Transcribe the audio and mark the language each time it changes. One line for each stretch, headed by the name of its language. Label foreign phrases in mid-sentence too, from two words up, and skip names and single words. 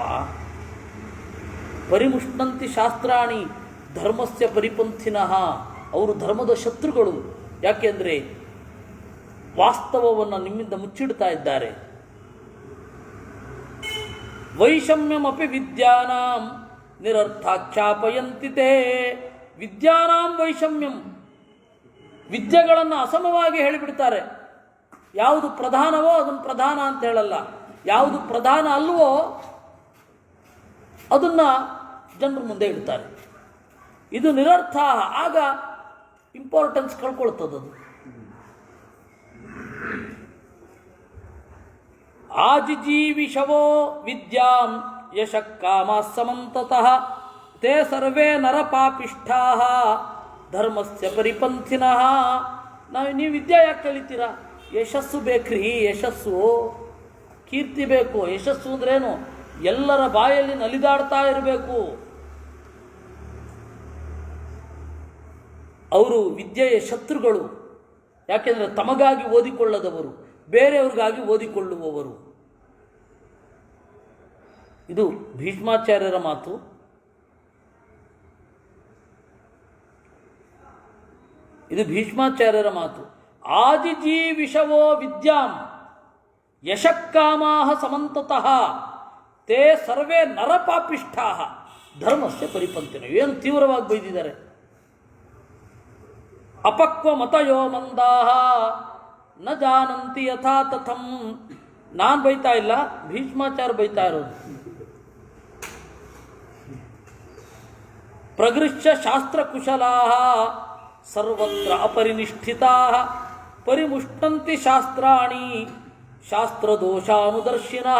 Sanskrit: ಪರಿಮುಷ್ಣಂತಿ ಶಾಸ್ತ್ರಾಣಿ ಧರ್ಮಸ್ಯ ಪರಿಪಂಥಿನಃ,
Kannada: ಅವರು ಧರ್ಮದ ಶತ್ರುಗಳು. ಯಾಕೆಂದರೆ ವಾಸ್ತವವನ್ನು ನಿಮ್ಮಿಂದ ಮುಚ್ಚಿಡ್ತಾ ಇದ್ದಾರೆ.
Sanskrit: ವೈಷಮ್ಯಮಪಿ ವಿದ್ಯಾನಾಂ ನಿರರ್ಥಾಖ್ಯಾಪಯಂತಿ ತೇ. ವಿದ್ಯಾನಾಂ ವೈಷಮ್ಯಂ,
Kannada: ವಿದ್ಯೆಗಳನ್ನು ಅಸಮವಾಗಿ ಹೇಳಿಬಿಡ್ತಾರೆ. ಯಾವುದು ಪ್ರಧಾನವೋ ಅದನ್ನು ಪ್ರಧಾನ ಅಂತ ಹೇಳಲ್ಲ, ಯಾವುದು ಪ್ರಧಾನ ಅಲ್ವೋ ಅದನ್ನು ಜನರ ಮುಂದೆ ಇಡ್ತಾರೆ. ಇದು ನಿರರ್ಥ. ಆಗ ಇಂಪಾರ್ಟೆನ್ಸ್ ಕಳ್ಕೊಳ್ತದದು.
Sanskrit: ಆಜಿಜೀವಿಷವೋ ವಿದ್ಯಾಂ ಯಶಃ ಕಾಮಾಃ ಸಮಂತತಃ ತೇ ಸರ್ವೇ ನರಪಾಪಿಷ್ಠಾಃ ಧರ್ಮಸ್ಯ ಪರಿಪಂಥಿನಃ.
Kannada: ನೀವು ವಿದ್ಯೆ ಯಾಕೆ ಕಲಿತೀರಾ? ಯಶಸ್ಸು ಬೇಕ್ರಿ. ಯಶಸ್ಸು, ಕೀರ್ತಿ ಬೇಕು. ಯಶಸ್ಸು ಅಂದ್ರೇನು? ಎಲ್ಲರ ಬಾಯಲ್ಲಿ ನಲಿದಾಡ್ತಾ ಇರಬೇಕು. ಅವರು ವಿದ್ಯೆಯ ಶತ್ರುಗಳು. ಯಾಕೆಂದರೆ ತಮಗಾಗಿ ಓದಿಕೊಳ್ಳದವರು, ಬೇರೆಯವ್ರಿಗಾಗಿ ಓದಿಕೊಳ್ಳುವವರು. ಇದು ಭೀಷ್ಮಾಚಾರ್ಯರ ಮಾತು.
Sanskrit: ಆಜಿಜೀವಿಷವೋ ವಿದ್ಯಾಂ ಯಶಃ ಕಾಮಾಃ ಸಮಂತತಃ ತೇ ಸರ್ವೇ ನರಪಾಪಿಷ್ಠಾಃ ಧರ್ಮಸ್ಯ ಪರಿಪಂಥಿನಃ.
Kannada: ಏನು ತೀವ್ರವಾಗಿ ಬೈದಿದ್ದಾರೆ.
Sanskrit: ಅಪಕ್ವ ಮತಯೋ ಮಂದಾಹ ನ ಜಾನಂತಿ ಯಥಾ ತಥಂ.
Kannada: ನಾನು ಬೈತಾ ಇಲ್ಲ, ಭೀಷ್ಮಾಚಾರ್ಯ ಬೈತಾ ಇರೋದು.
Sanskrit: ಪ್ರಗೃಹ್ಯ ಶಾಸ್ತ್ರಕುಶಲಾಃ ಸರ್ವತ್ರ ಅಪರಿನಿಷ್ಠಿತಾಃ ಪರಿಮುಷ್ಣಂತಿ ಶಾಸ್ತ್ರಾಣಿ ಶಾಸ್ತ್ರದೋಷಾನುದರ್ಶಿನಃ.